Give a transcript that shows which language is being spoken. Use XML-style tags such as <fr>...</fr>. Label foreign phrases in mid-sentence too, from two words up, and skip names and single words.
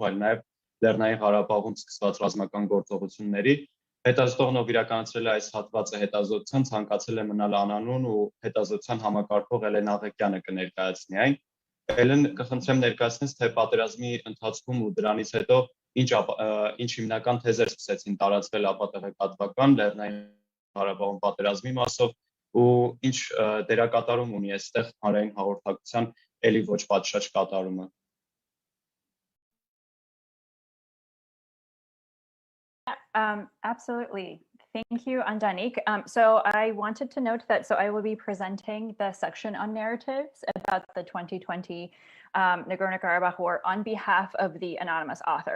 <hy>այլ նաև Լեռնային Ղարաբաղում սկսված ռազմական գործողությունների։ Հետազոտողն իրականացրել է այս հատվածը հետազոտության, ցանկացել է մնալ անանուն ու հետազոտության համակարգող Էլեն Աղեկյանը կներկայացնի այն։ Էլեն, կխնդրեմ ներկայացնես, թե պատերազմի ընթացքում ու դրանից հետո ինչ հիմնական թեզեր սկսեցին տարածվել ապատեղեկատվական Լեռնային Ղարաբաղում պատերազմի մասով ու ինչ դերակատարում ունի այստեղ հանրային հաղորդակցության էլի ոչ պատշաճ կատարումը։</hy> <en>Absolutely. Thank you, Andanik. So I wanted to note that I will be presenting the section on narratives about the 2020 Nagorno-Karabakh War on behalf of the anonymous author.</en>